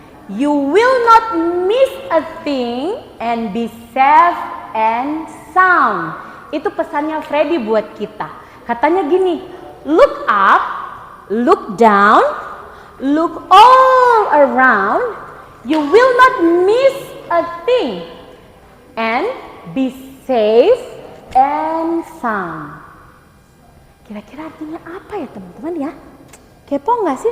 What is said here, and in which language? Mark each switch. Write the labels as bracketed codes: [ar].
[en] You will not miss a thing and be safe and sound. [id] Itu pesannya Freddy buat kita. Katanya gini, [en] look up, look down, look all around. You will not miss a thing and be safe and sound. [id] Kira-kira artinya apa ya teman-teman ya? Kepo nggak sih?